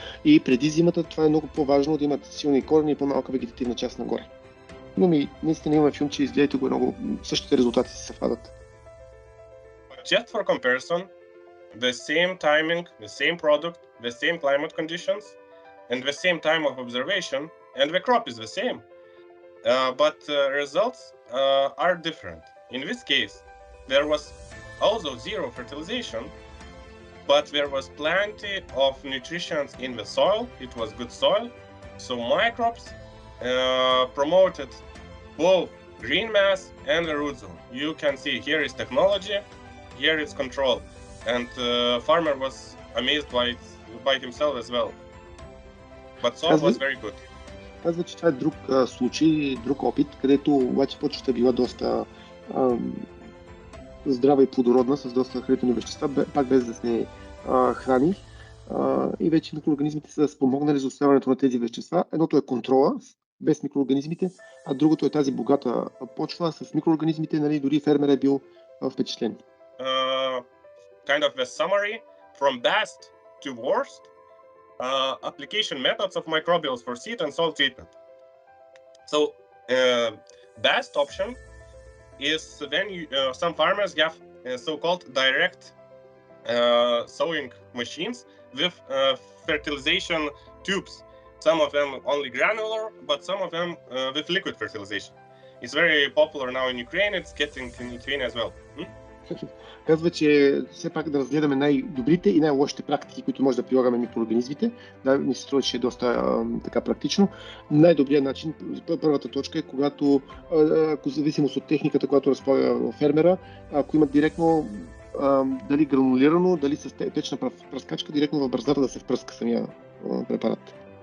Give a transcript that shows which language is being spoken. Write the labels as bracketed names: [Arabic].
[Bulgarian] И преди зимата това е много по-важно да имат силни корени и по-малка вегетативна част нагоре. Но наистина имаме филм, че изгледайте го много, същите резултати се съвпадат. [English] Just for comparison, the same timing, the same product, the same climate conditions, and the same time of observation, and the crop is the same. But results are different. In this case, there was also zero fertilization, but there was plenty of nutrition in the soil. It was good soil, so microbes promoted both green mass and the root zone. You can see here is technology, here is control, and farmer was amazed by himself as well. But soil was very good. [Bulgarian] Казва, че това е друг случай, друг опит, където обаче почвата е била доста здрава и плодородна, с доста хранителни вещества, пак без да се храни. И вече микроорганизмите са спомогнали за усвояването на тези вещества. Едното е контрола без микроорганизмите, а другото е тази богата почва с микроорганизмите, нали, дори фермер е бил впечатлен. [English] Kind of a summary from best to worst. Application methods of microbials for seed and soil treatment. So, best option is when some farmers have so-called direct sowing machines with fertilization tubes. Some of them only granular, but some of them with liquid fertilization. It's very popular now in Ukraine. It's getting in Lithuania as well. [Bulgarian] Казва, че все пак да разгледаме най-добрите и най-лошите практики, които може да прилагаме микроорганизмите. Да, ми се струва, че е доста така практично. Най-добрият начин, първата точка е, когато, ако зависимост от техниката, която разполага фермера, ако имат директно дали гранулирано, дали с течна пръскачка, директно в бързата да се впръска самия препарат.